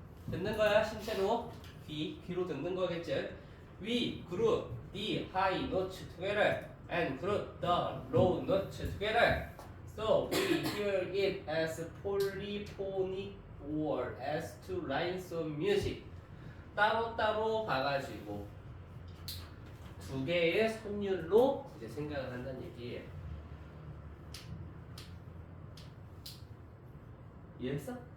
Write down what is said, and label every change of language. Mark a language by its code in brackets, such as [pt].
[ko] 듣는 거야 신체로 귀로 듣는 거겠지. [en] We group the high notes together and group the low notes together so we hear it as polyphonic or as two lines of music. [ko] 따로따로 봐가지고 두 개의 선율로 이제 생각을 한다는 얘기예요. 이해했어?